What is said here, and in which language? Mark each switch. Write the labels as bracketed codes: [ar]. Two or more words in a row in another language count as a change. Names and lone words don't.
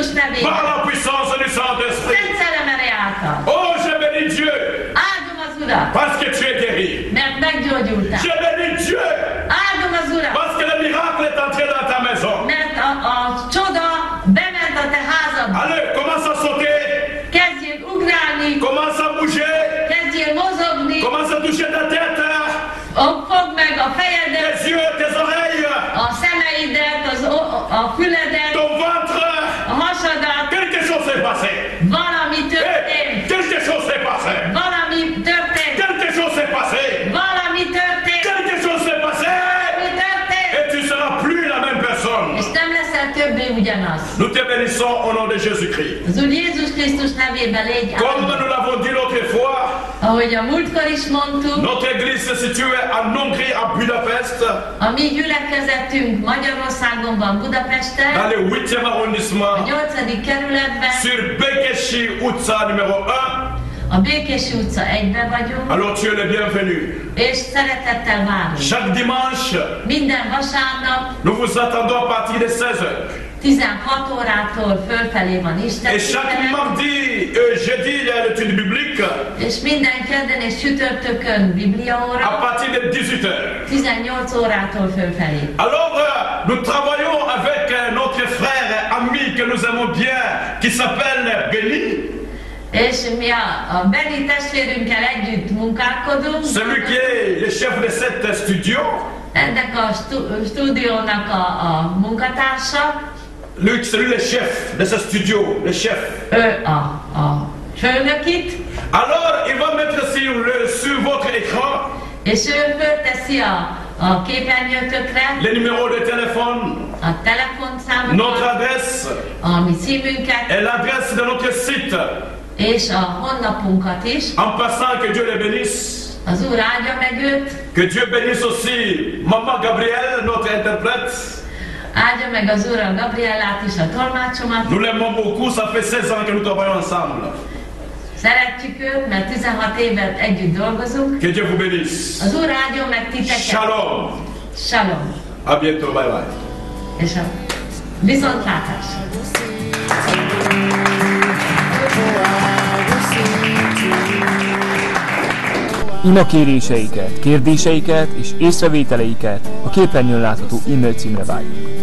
[fr] Par [hu] nevében. [fr] la puissance du Saint-Esprit. [hu] Szent Szellem ereje által. [fr] Oh, je bénis Dieu. [hu] Áldom az Urat, [fr] Parce que tu es guéri. [hu] mert meggyógyultál. [fr] Je bénis Dieu. [hu] Áldom az Urat, [fr] Parce que le miracle est entré dans ta maison. [hu] mert a csoda bement a te házadba. [fr] Allez, commence à sauter. [hu] Kezdjél ugrálni, [fr] Commence à bouger. [hu] kezdjél mozogni, [fr] Commence à toucher ta tête. [hu] fogd meg a fejedet, [fr] Tes yeux, tes oreilles. [hu] a szemeidet, a füledet, [fr] Ton ventre. [hu] a hasadat. [fr] Quelque chose s'est passé. [hu] Valami Hey, történt, [fr] quelque chose s'est passé. [hu] valami történt, [fr] Quelque chose s'est passé. [hu] valami történt, [fr] Quelque chose s'est passé. [hu] valami történt, [fr] Et tu seras plus la même personne. [hu] és nem leszel többé ugyanaz. [fr] Nous te bénissons au nom de Jésus-Christ. [hu] Az Úr Jézus Krisztus nevében légy [fr] Comme [hu] áldva. [fr] nous l'avons dit l'autre fois, [hu] Ahogy a múltkor is mondtuk, [fr] Notre église se situe en Hongrie, à Budapest, [hu] a mi gyülekezetünk Magyarországon van, Budapesten, [fr] dans le 8e [hu] a [fr] arrondissement, [hu] 8. kerületben, [fr] sur Békésy utca numéro 1. [hu] a Békési utca 1-ben vagyunk, [fr] Alors tu es le bienvenu. [hu] és szeretettel várunk. [fr] Chaque dimanche, [hu] Minden vasárnap [fr] nous vous attendons à partir de 16h. [hu] 16 órától fölfelé van Isten [fr] Et chaque [hu] tisztelet, [fr] mardi et jeudi, il y a l'étude biblique [hu] és minden kedden és csütörtökön [fr] à [hu] bibliaóra, [fr] partir de 18h. [hu] 18 órától fölfelé. [fr] Alors, nous travaillons avec notre frère ami que nous aimons bien, qui s'appelle Béni, [hu] És mi a Beni testvérünkkel együtt munkálkodunk, [fr] celui qui est le chef de cette studio. [hu] ennek a stúdiónak a munkatársa, [fr] Lui, c'est lui le chef de ce studio, le chef. [hu] ő a főnök itt, [fr] Alors, il va mettre sur votre écran [hu] és ő fölteszi a képernyőtökre [fr] les numéros de téléphone, [hu] a [fr] notre [hu] telefonszámokat, [fr] adresse [hu] a mi címünket, [fr] et l'adresse de notre site. [hu] és a honlapunkat is. [fr] En passant, que Dieu les bénisse. [hu] Az Úr áldja meg őt, [fr] Que Dieu bénisse aussi Maman Gabrielle, notre interprète. [hu] áldja meg az Úr a Gabriellát is, a tolmácsomat. [fr] Nous l'aimons beaucoup, ça fait 16 ans que nous travaillons ensemble. [hu] Szeretjük őt, mert 16 évet együtt dolgozunk. [fr] Que Dieu vous bénisse. [hu] Az Úr áldjon meg titeket. [fr] Shalom. [hu] Shalom. [fr] À bientôt, [en] bye bye. [hu] És a viszontlátás. Imakéréseiket, kérdéseiket és észrevételeiket a képernyőn látható e-mail címre várjuk.